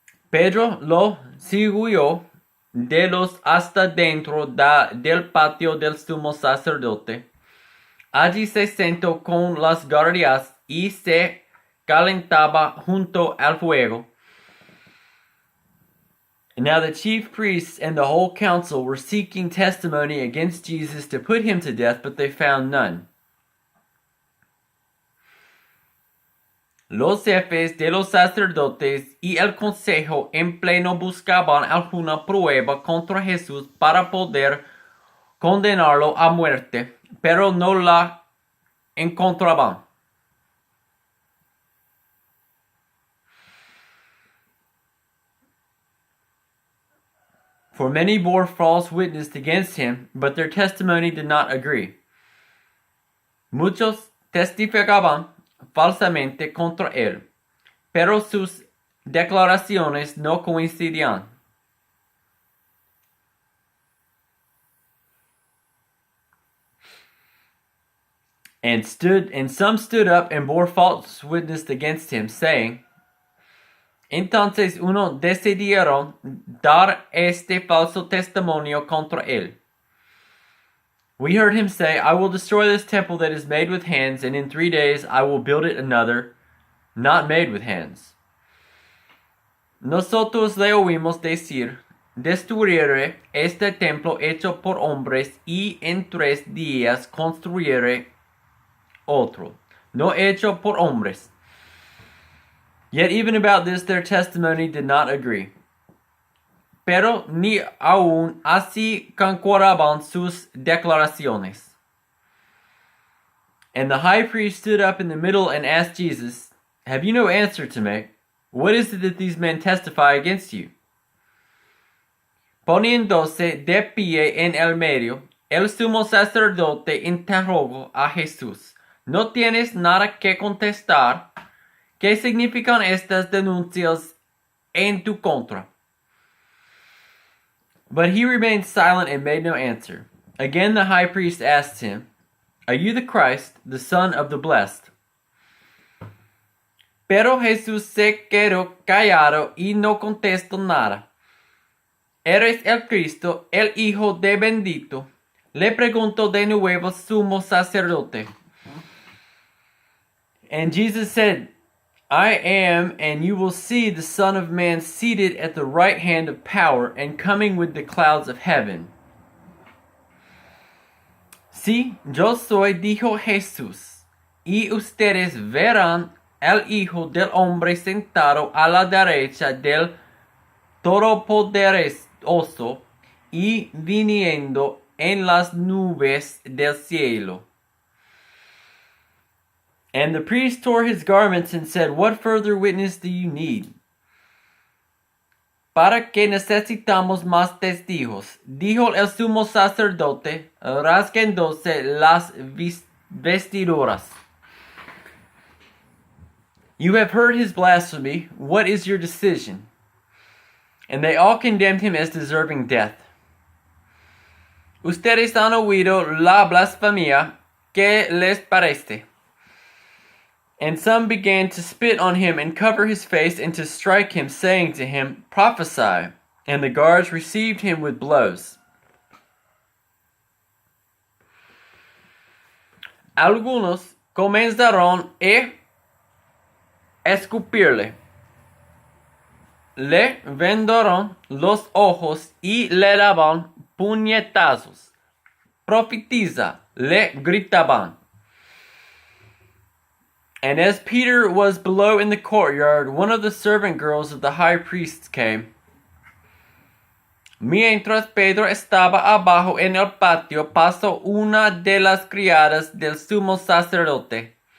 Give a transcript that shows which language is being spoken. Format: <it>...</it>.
<es>Pedro lo siguió de los hasta dentro del patio del sumo sacerdote. Allí se sentó con las guardias y se calentaba junto al fuego.</es> <en>Now the chief priests and the whole council were seeking testimony against Jesus to put him to death, but they found none.</en> <es>Los jefes de los sacerdotes y el consejo en pleno buscaban alguna prueba contra Jesús para poder condenarlo a muerte, pero no la encontraban.</es> <en>For many bore false witness against him, but their testimony did not agree.</en> <es>Muchos testificaban falsamente contra él, pero sus declaraciones no coincidían.</es> <en>And some stood up and bore false witness against him, saying,</en> <es>Entonces uno decidieron dar este falso testimonio contra él.</es> <en>We heard him say, I will destroy this temple that is made with hands, and in 3 days I will build it another, not made with hands.</en> <es>Nosotros le oímos decir, destruiré este templo hecho por hombres, y en 3 días construiré otro, no hecho por hombres.</es> <en>Yet even about this their testimony did not agree.</en> <es>Pero ni aun así concordaban sus declaraciones.</es> <en>And the high priest stood up in the middle and asked Jesus, Have you no answer to make? What is it that these men testify against you?</en> <es>Poniéndose de pie en el medio, el sumo sacerdote interrogó a Jesús, ¿No tienes nada que contestar? ¿Qué significan estas denuncias en tu contra?</es> <en>But he remained silent and made no answer. Again the high priest asked him, Are you the Christ, the Son of the Blessed?</en> <es>Pero Jesús se quedó callado y no contestó nada. ¿Eres el Cristo, el Hijo de Bendito? Le preguntó de nuevo sumo sacerdote.</es> <en>And Jesus said, I am, and you will see the Son of Man seated at the right hand of power and coming with the clouds of heaven.</en> <es>Sí, yo soy, dijo Jesús, y ustedes verán al Hijo del Hombre sentado a la derecha del Todopoderoso y viniendo en las nubes del cielo.</es> <en>And the priest tore his garments and said, What further witness do you need?</en> <es>¿Para qué necesitamos más testigos? Dijo el sumo sacerdote, rasgándose las vestiduras.</es> <en>You have heard his blasphemy. What is your decision? And they all condemned him as deserving death.</en> <es>Ustedes han oído la blasfemia. ¿Qué les parece?</es> <en>And some began to spit on him and cover his face and to strike him, saying to him, Prophesy. And the guards received him with blows.</en> <es>Algunos comenzaron a escupirle. Le vendaron los ojos y le daban puñetazos. Profetiza, le gritaban.</es> <en>And as Peter was below in the courtyard, one of the servant girls of the high priest came.</en> <es>Mientras Pedro estaba abajo en el patio, pasó una de las criadas del sumo sacerdote.</es>